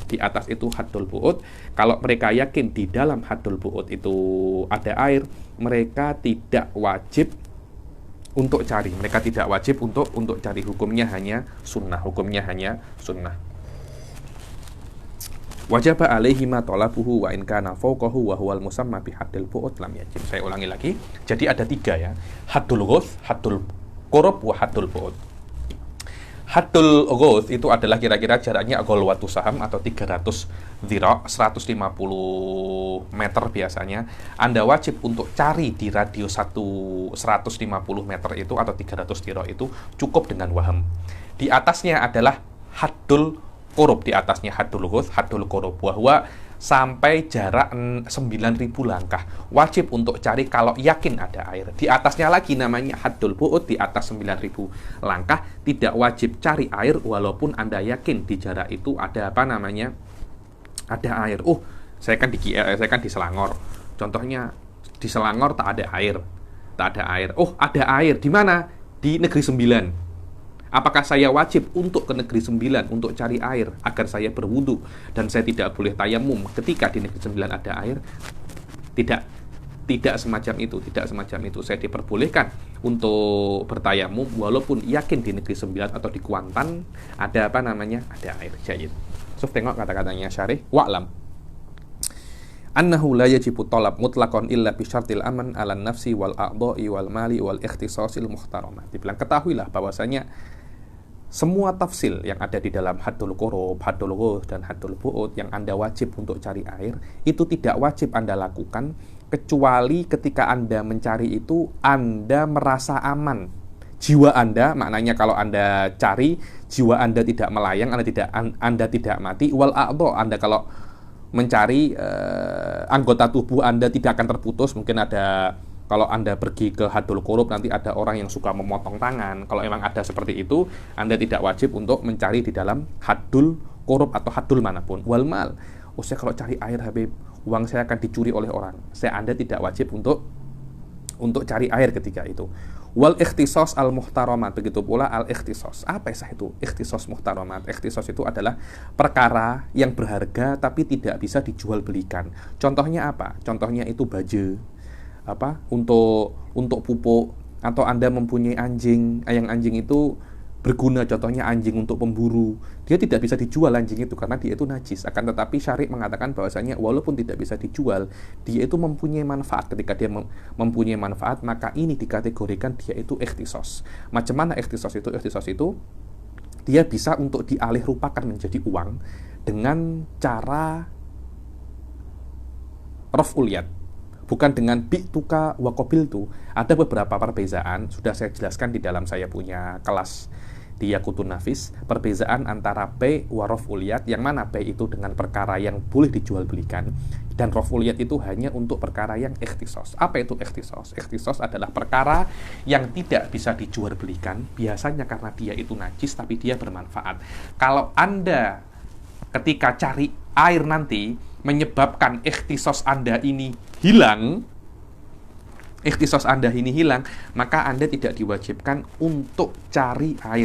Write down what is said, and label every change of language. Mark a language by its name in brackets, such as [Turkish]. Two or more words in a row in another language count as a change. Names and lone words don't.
[Indonesian] Di atas itu [Arabic] حد البعد. [Indonesian] Kalau mereka yakin di dalam [Arabic] حد البعد [Indonesian] itu ada air, mereka tidak wajib untuk cari. Mereka tidak wajib untuk cari. Hukumnya hanya sunnah. [Arabic] واجب عليه ما طلبه وإن كان فوقه وهو المسمى بحد البعد لم يجب. [Indonesian] Saya ulangi lagi. Jadi ada 3 ya. [Arabic] حد الغوث، حد القرب، وحد البعد. حد الغوث [Indonesian] itu adalah kira-kira jaraknya [Arabic] غلوة سهم [Indonesian] atau 300 dhira', 150 meter biasanya. Anda wajib untuk cari di radius 150 meter itu atau 300 dhira' itu cukup dengan waham. Di atasnya adalah [Arabic] حد القرب, [Indonesian] di atasnya [Arabic] حد الغوث، حد القرب, [Indonesian] bahwa sampai jarak 9.000 langkah wajib untuk cari kalau yakin ada air. Di atasnya lagi namanya [Arabic] حد البعد, [Indonesian] di atas 9.000 langkah tidak wajib cari air walaupun Anda yakin di jarak itu ada ada air. Saya kan di Selangor. Contohnya di Selangor tak ada air. Ada air di mana? Di Negeri 9. Apakah saya wajib untuk ke Negeri 9 untuk cari air agar saya berwudu dan saya tidak boleh tayamum ketika di Negeri 9 ada air? Tidak semacam itu. Saya diperbolehkan untuk bertayamum walaupun yakin di Negeri 9 atau di Kuantan ada ada air. Jayid. So, tengok kata-katanya syarih. [Arabic] واعلم أنه لا يجب طلب مطلقا إلا بشرط أمن على النفس والأعضاء والمال والاختصاصات المحترمات. [Indonesian] Dibilang ketahuilah bahwasanya semua tafsil yang ada di dalam [Arabic] حد القرب، حد الغوث, [Indonesian] dan [Arabic] حد البعد [Indonesian] yang Anda wajib untuk cari air, itu tidak wajib Anda lakukan kecuali ketika Anda mencari itu Anda merasa aman. Jiwa Anda, maknanya kalau Anda cari, jiwa Anda tidak melayang, Anda tidak mati. [Arabic] والأعضاء, [Indonesian] Anda kalau mencari anggota tubuh Anda tidak akan terputus, mungkin ada kalau Anda pergi ke [Arabic] حد القرب [Indonesian] nanti ada orang yang suka memotong tangan. Kalau emang ada seperti itu, Anda tidak wajib untuk mencari di dalam [Arabic] حد القرب [Indonesian] atau hadul manapun. [Arabic] والمال, [Indonesian] saya kalau cari air Habib, uang saya akan dicuri oleh orang. Anda tidak wajib untuk cari air ketika itu. [Arabic] والاختصاص المحترمات, [Indonesian] begitu pula [Arabic] الاختصاص. [Indonesian] Apa itu [Arabic] اختصاص محترمات? [Indonesian] Ikhtisos itu adalah perkara yang berharga tapi tidak bisa dijual belikan. Contohnya apa? Contohnya itu baju, untuk pupuk, atau Anda mempunyai anjing, yang anjing itu berguna, contohnya anjing untuk pemburu. Dia tidak bisa dijual anjing itu karena dia itu najis. Akan tetapi syari' mengatakan bahwasanya walaupun tidak bisa dijual, dia itu mempunyai manfaat. Ketika dia mempunyai manfaat, maka ini dikategorikan dia itu ikhtisos. Macam mana ikhtisos itu? Ikhtisos itu dia bisa untuk dialih rupakan menjadi uang dengan cara [Arabic] رفع اليد, [Indonesian] bukan dengan [Arabic] بعتك وقبلت. [Indonesian] Ada beberapa perbezaan, sudah saya jelaskan di dalam saya punya kelas di Yaqutun Nafis, perbezaan antara [Arabic] بيع ورفع اليد, [Indonesian] yang mana bai' itu dengan perkara yang boleh dijual belikan, dan [Arabic] رفع اليد [Indonesian] itu hanya untuk perkara yang ikhtisos. Apa itu ikhtisos? Ikhtisos adalah perkara yang tidak bisa dijual belikan, biasanya karena dia itu najis, tapi dia bermanfaat. Kalau Anda ketika cari air nanti menyebabkan ikhtisos Anda ini hilang, maka Anda tidak diwajibkan untuk cari air.